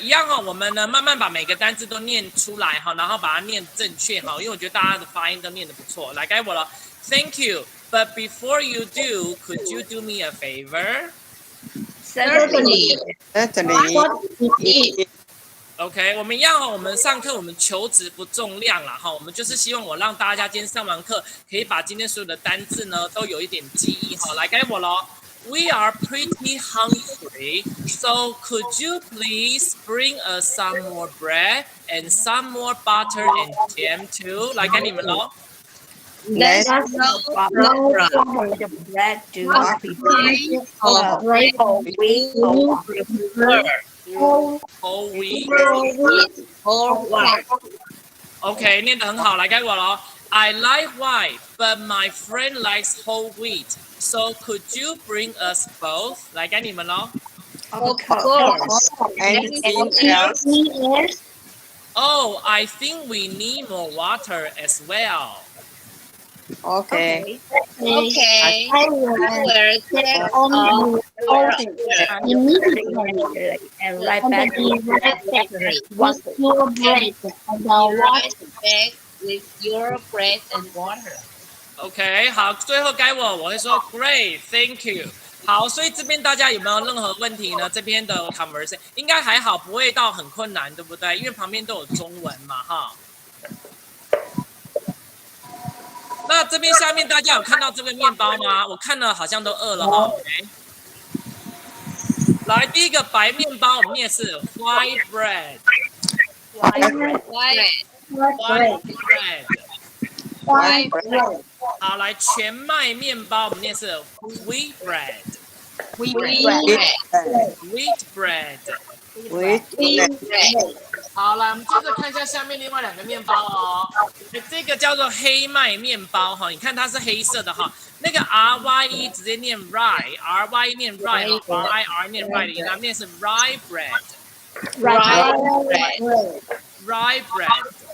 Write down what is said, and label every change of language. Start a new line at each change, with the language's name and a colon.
Chinese: 一样哦，我们呢慢慢把每个单字都念出来哈，然后把它念正确哈，因为我觉得大家的发音都念得不错。来，该我了。
English: Thank you. But before you do, could you do me a favor? Certainly. Certainly.
Chinese: OK， 我们一样哦，我们上课我们求质不重量啦哈，我们就是希望我让大家今天上完课可以把今天所有的单字呢都有一点记忆哈。来，该我喽。
English: We are pretty hungry, so could you please bring us some more bread and some more butter and jam too?
Chinese: 来，该你们喽。
English: That's no no problem. problem. The bread do not be Kind of we prefer Whole wheat. or what?
Chinese: OK， 念得很好，来该我喽。
English: I like white, but my friend likes whole wheat. So could you bring us both?
Chinese: 来给你们咯。
English: Of course. Anything else? Yes. Oh, I think we need more water as well. Okay. Okay. I will Check on on the order immediately And right and back be right back Water. with your bread and the water. right back with your bread and water.
Chinese: OK， 好，最后该我会说
English: Great, thank you。
Chinese: 好，所以这边大家有没有任何问题呢？这边的 conversation 应该还好，不会到很困难，对不对？因为旁边都有中文嘛，哈。那这边下面大家有看到这个面包吗？我看了好像都饿了哈。 OK， 来第一个白面包，我们念是
English: white bread， White white bread。 white bread.
Chinese: 好，来全麦面包，我们念是
English: wheat bread， Wheat bread. wheat bread。 Wheat bread.
Chinese: 好，来，我们接着看一下下面另外两个面包哦。这个叫做黑麦面包哈，你看它是黑色的哈。那个 rye 直接念 rye，rye 念 rye，r念 rye， 它念是
English: rye bread，rye bread。